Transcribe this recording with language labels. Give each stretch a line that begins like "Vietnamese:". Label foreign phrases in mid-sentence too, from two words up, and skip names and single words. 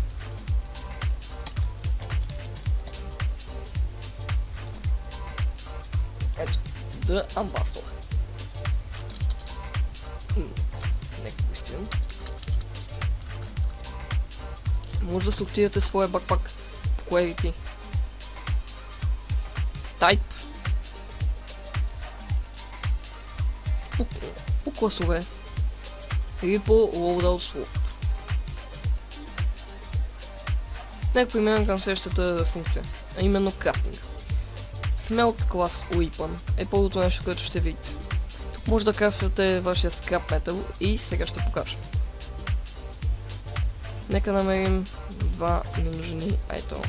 Bulgarian: Ето, The Ambassador. Нека го изтривам. Може да сортирате своя бакпак по quality. Type. По класове. Или по
English: loadout slot.
Bulgarian: Нека преминем към следващата функция, а именно крафтинг. Smelt Class Weapon е първото нещо, което ще видите. Тук може да крафтвате вашия скрап метал и сега ще покажа. Нека намерим два ненужни айтема.